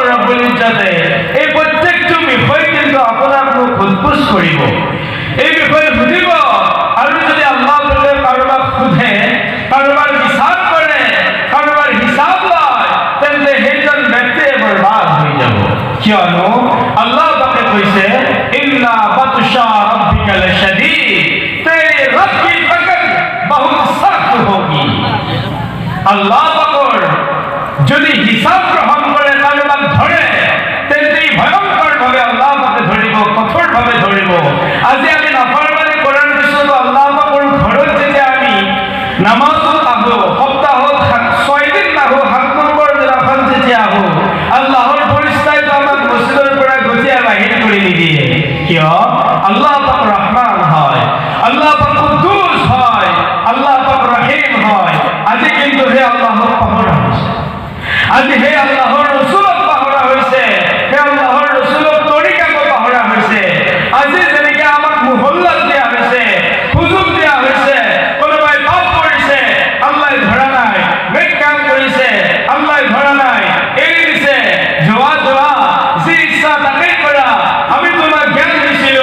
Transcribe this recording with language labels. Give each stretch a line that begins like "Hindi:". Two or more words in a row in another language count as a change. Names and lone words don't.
Assamese: ৰব্বুল ইজ্জতে এই প্ৰত্যেকটো বিষয় কিন্তু আপোনাক মোক সোধপোছ কৰিব এই বিষয়ে সুধিব আৰু যদি আল্লাহ পাকে কাৰোবাক সোধে কাৰোবাৰ বিচাৰ কৰে কাৰোবাৰ হিচাপ লয় তেন্তে সেইজন ব্যক্তিয়ে বৰবাদ হৈ যাব কিয়নো আল্লাহ পাকে কৈছে
Arabic: إن بطش ربك لشديد
Hindi: तेरे रब की पकड़ बहुत सख्त होगी
Assamese: আল্লাহ পাকৰ যদি হিচাপ গ্ৰহণ কৰে কাৰোবাক ধৰে তেন্তে ভয়ংকৰভাৱে আল্লাহ পাকে ধৰিব কঠোৰভাৱে ধৰিব আজি আমি নাফৰমানি কৰাৰ পিছতো আল্লাহ পাকৰ ঘৰত যেতিয়া আমি নামাজত আহো সপ্তাহত 6 দিন আহো 7 নম্বৰ দিনাখন যেতিয়া আহো আল্লাহৰ পৰিস্থাইটো আমাক মছজিদৰ পৰা গঠিয়া বাহিৰ কৰি নিদিয়ে কিয় আল্লাহ পাক ৰহমান হয় আল্লাহ পাক কুদ্দুস হয় আল্লাহ পাক ৰহিম হয় আজি কিন্তু হে আল্লাহক পাহৰা হৈছে আজি হে আল্লাহৰ ৰাসূলক পাহৰা হৈছে হে আল্লাহৰ ৰাসূলক তৰিকাক পাহৰা হৈছে আজি যেনেকৈ আমাক মুহল্লাত দিয়া হৈছে সুযোগ দিয়া হৈছে কোনোবাই পাপ কৰিছে আল্লাহ ধৰা নাই নেক কাম কৰিছে আল্লাহ ধৰা নাই এৰি দিছে যোৱা যি ইচ্ছা তাকেই কৰা আমি তোমাক জ্ঞান দিছিলো